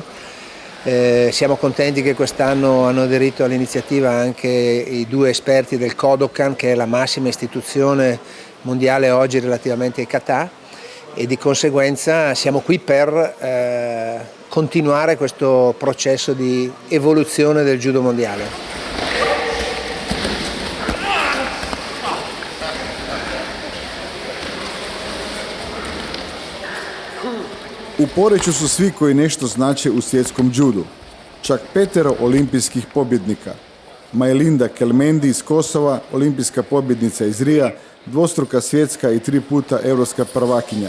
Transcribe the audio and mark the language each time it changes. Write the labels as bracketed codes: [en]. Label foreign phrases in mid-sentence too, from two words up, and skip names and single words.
[it] Siamo contenti che quest'anno hanno aderito all'iniziativa anche i 2 esperti del Kodokan, che è la massima istituzione mondiale oggi relativamente ai kata, e di conseguenza siamo qui per continuare questo processo di evoluzione del judo mondiale. [hr] U Poreču su svi koji nešto znače u svjetskom judu. Čak 5 olimpijskih pobjednika. Majlinda Kelmendi iz Kosova, olimpijska pobjednica iz Rija, dvostruka svjetska i 3 puta europska prvakinja.